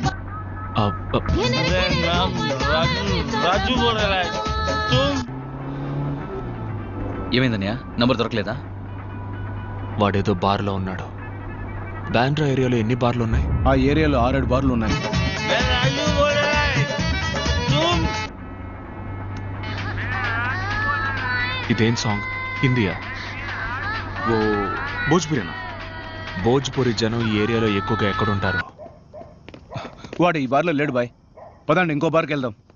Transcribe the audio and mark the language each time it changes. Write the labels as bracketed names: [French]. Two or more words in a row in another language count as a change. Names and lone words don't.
[Hindi] राजू बोल रहा है तुम? [Telugu] ఏమైందన్నయ్య? నంబర్ దొరకలేదా? వాడేదో బార్లో ఉన్నాడు. బ్యాండ్రా ఏరియాలో ఎన్ని బార్లు ఉన్నాయి? ఆ ఏరియాలో 6-7 బార్లు ఉన్నాయి. [Hindi] राजू बोल रहा है तुम? [Telugu] ఇదేం సాంగ్? హిందీయా? ఓ భోజ్పురేనా? భోజ్పురి జనం ఈ ఏరియాలో ఎక్కువగా ఎక్కడుంటారు? వాడు ఈ బార్లో లేడు బాయ్. పదండి ఇంకో బార్కి వెళ్దాం.